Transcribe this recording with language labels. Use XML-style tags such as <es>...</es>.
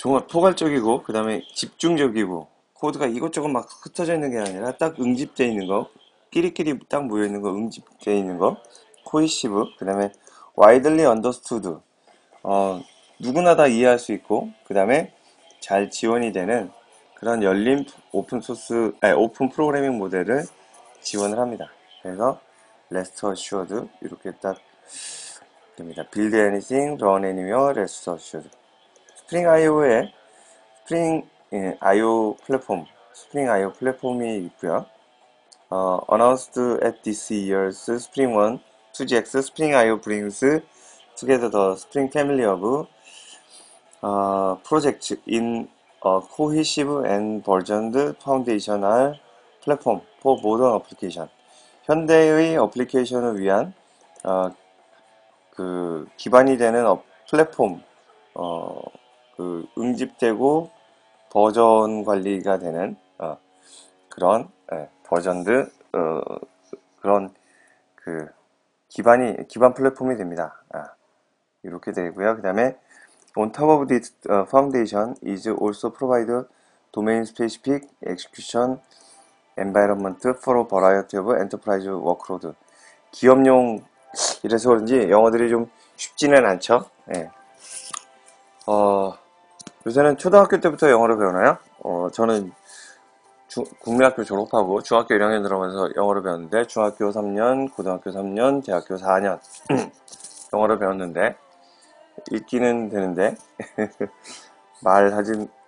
<ko>포괄적이고, 그 다음에 집중적이고, 코드가 이것저것 막 흩어져 있는 게 아니라 딱 응집되어 있는 거, 끼리끼리 딱 모여 있는 거, 응집되어 있는 거, 코이시브, 그 다음에</ko> <en>widely understood.</en> <ko>누구나 다 이해할 수 있고, 그 다음에 잘 지원이 되는 그런 열린 오픈 프로그래밍 모델을 지원을 합니다. 그래서</ko> <en>rest assured</en> <ko>이렇게 딱 됩니다.</ko> <en>build anything, run anywhere, rest assured.</en> <ko>스프링 IO에 스프링 IO 플랫폼, 스프링 IO 플랫폼이 있고요.</ko> <en>Announced at this year's Spring 1 2GX, Spring IO brings together the Spring family of projects in a cohesive and versioned foundational platform for modern application.</en> <ko>현대의 어플리케이션을 위한 그 기반이 되는 플랫폼, 응집되고 버전 관리가 되는 그런 버전드 그런 그 기반 플랫폼이 됩니다. 이렇게 되고요. 그 다음에</ko> <en>on top of this foundation is also provide domain specific execution environment for a variety of enterprise workload.</en> <ko>기업용 이래서 그런지 영어들이 좀 쉽지는 않죠. 예. 요새는 초등학교 때부터 영어를 배우나요? 저는 국민학교 졸업하고 중학교 1학년 들어가면서 영어를 배웠는데 중학교 3년, 고등학교 3년, 대학교 4년 영어를 배웠는데 읽기는 되는데 말하진</ko>